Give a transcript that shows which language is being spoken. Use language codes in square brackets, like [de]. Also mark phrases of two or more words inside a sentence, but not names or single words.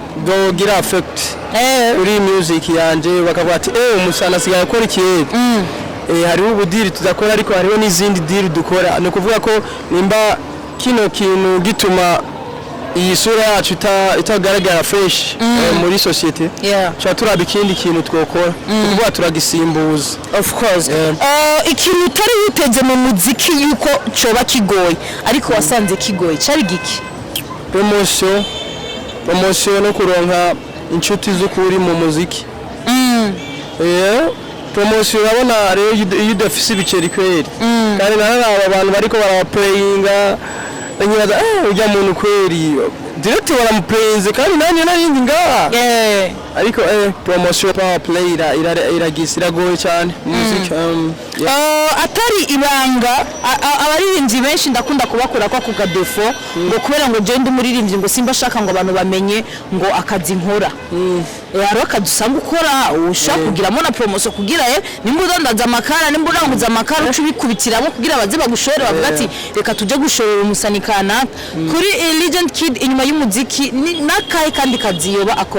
[rn] byogira affect uri music yanje bakavuga ati umusana asigaye akora ikiyede hariho ubudiri tudakora ariko hariho n'izindi diri dukora ni ukuvuga ko nimba kino kintu gituma iyi sura yacu itagaragara fresh muri societe cha turaba ikindi kintu twokora kuvuga turagisimbuza [en] of course [rn] ikintu utari witeze mu muziki yuko coba kigoye ariko wasanze kigoye cari giki promotion no kuronka inshuti z'ukuri mu muziki promotion urabona rero iyo udafise ibiceri kweri kandi naraba abantu bariko baraplayinga nyibaza ujya muntu kweri direct baramuplayinze kandi nanye narindi ngaha ariko [en] promotion power play [rn] iragoye cyane muziki atari ibanga abaririmbyi benshi ndakunda kubakora kwa ku gadefo ngo kubera ngo je ndi umuririmbyi ngo simba shaka ngo abantu bamenye ngo akazi nkora rero kadusanga ukora ushaka kugiramo na promotion kugira nimba udandaza amakara nimba uranguza amakara ucubikubitiramo kugira abaze bagushore bavuga ati reka tuje gushorera umusanikana kuri Legend Kid inyuma y'umuziki nakaye kandi kazi yoba akora